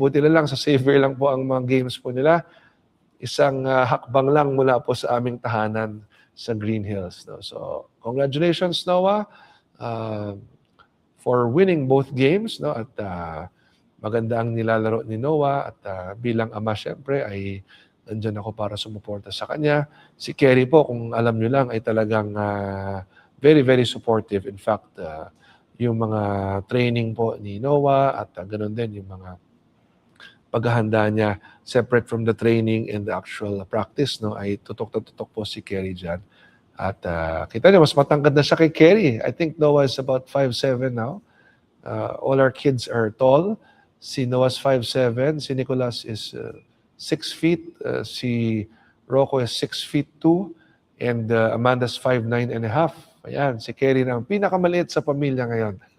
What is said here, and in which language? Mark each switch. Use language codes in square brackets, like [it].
[tl] Buti na lang sa Xavier lang po ang mga games po nila. Isang hakbang lang mula po sa aming tahanan sa Green Hills. No? [en] So congratulations, Noah, for winning both games. [tl] No? At maganda ang nilalaro ni Noah at bilang ama syempre ay nandiyan ako para sumuporta sa kanya. Si Kerry po, kung alam nyo lang, ay talagang very, very supportive. In fact, yung mga training po ni Noah at ganoon din yung mga paghahanda niya [en] separate from the training and the actual practice, [tl] no, ay tutok na tutok po si Kerry dyan. At kita niyo, mas matangkad na siya kay Kerry. [en] I think Noah is about 5'7" now. All our kids are tall. Si Noah's 5'7", si Nicholas is 6 feet, si Rocco is 6 feet 2, and Amanda's 5'9 and a half. [tl] Ayan, si Kerry na ang pinakamaliit sa pamilya ngayon.